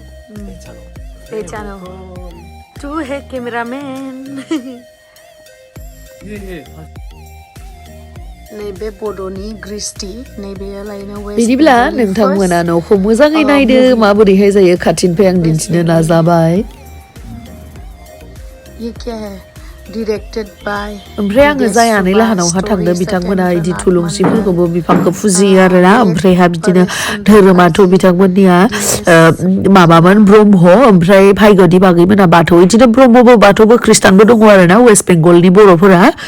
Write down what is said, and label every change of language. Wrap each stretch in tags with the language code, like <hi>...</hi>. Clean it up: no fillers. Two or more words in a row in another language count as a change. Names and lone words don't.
<brx>बेचानो</brx> <hi>तू है</hi> <brx>कैमरामैन नैबे बड'नि ग्रिस्टि नैबेलायनो वेस्ट बिदिब्ला नोंथांमोना न'खौ मोजाङै नायदो माबोरैहाय जायो खाथिनिफ्राय आं दिन्थिनो नाजाबाय</brx> <hi>ये क्या है</hi> <en>directed by</en> <brx>ओमफ्राय आङो जाय आनै लाहानावहा थांदों बिथांमोना इदि थुलुंसिफोरखौबो बिफांखौ फुजियो आरोना ओमफ्रायहा बिदिनो धोरोमाथ' बिथांमोननिया माबामोन ब्रह्म ओमफ्राय भायग'नि बागैमोना बाथौ इदिनो ब्रह्मबो बाथौबो ख्रिस्टानबो दङ आरोना वेस्ट बेंगलनि बर'फोरा</brx>